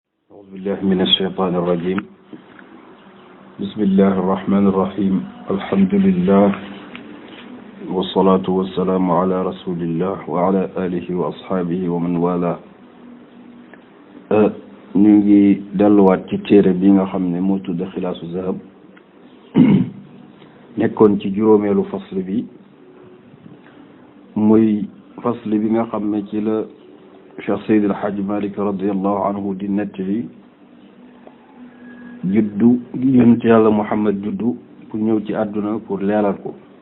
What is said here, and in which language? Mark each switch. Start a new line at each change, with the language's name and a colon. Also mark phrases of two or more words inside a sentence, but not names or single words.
Arabic: أعوذ بالله من الشيطان الرجيم بسم الله الرحمن الرحيم الحمد لله والصلاة والسلام على رسول الله وعلى آله وأصحابه ومن والاه
Wolof: ñu ngi delluwaat ci téere bi nga xam ne moo tudd Xilaasu Zahab nekkoon ci juróomeelu fasl bi muy fasl bi nga xam ne ci la Cheikh Seydi El Hadji Malick
Arabic: رضي الله عنه
Wolof: di nettali juddu gi yonent yàlla Muhammad juddu pour ñëw ci àdduna pour leeral ko